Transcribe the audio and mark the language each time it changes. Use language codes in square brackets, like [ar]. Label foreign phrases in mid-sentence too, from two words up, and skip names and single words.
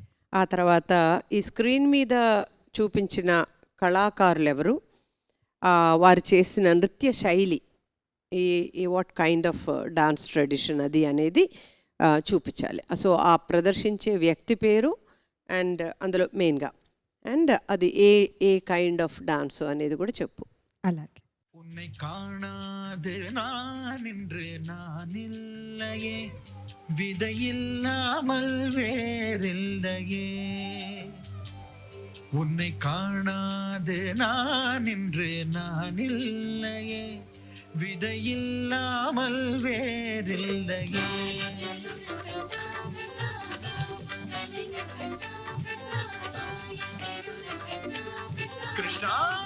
[te] ఆ తర్వాత ఈ స్క్రీన్ మీద చూపించిన కళాకారులు ఎవరు, వారు చేసిన నృత్య శైలి, ఈ [en] what kind of dance tradition [te] అది అనేది చూపించాలి. సో ఆ ప్రదర్శించే వ్యక్తి పేరు అండ్ అందులో మెయిన్గా అండ్ అది ఏ [en] kind of dance [te] అనేది కూడా చెప్పు. అలాగే. [ta] உன்னை காணாது நான் இன்று நான் இல்லையே விதையில்லாமல் வேறில்லையே உன்னை காணாது நான் இன்று நான் இல்லையே விதையில்லாமல் வேறில்லையே கிருஷ்ணா